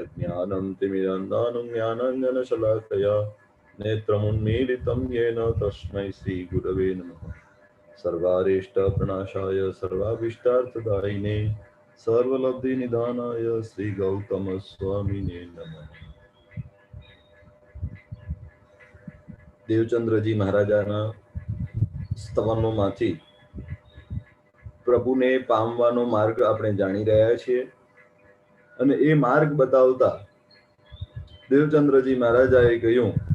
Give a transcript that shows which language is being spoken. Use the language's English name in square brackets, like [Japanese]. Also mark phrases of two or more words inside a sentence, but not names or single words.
[Sanskrit] अज्ञानं तिमिरन्धानं ज्ञानाञ्जनशलाकया नेत्रमुन्मीलितं येन तस्मै श्रीगुरवे नमः। सर्वारिष्टप्रणाशाय सर्वाभीष्टार्थदायिने सर्वलब्धिनिधानाय श्रीगौतमस्वामिने नमः। [Gujarati] દેવચંદ્રજી મહારાજાના સ્તવનોમાંથી પ્રભુને પામવાનો માર્ગ આપણે જાણી રહ્યા છીએ અને એ માર્ગ બતાવતા દેવચંદ્રજી મહારાજાએ કહ્યું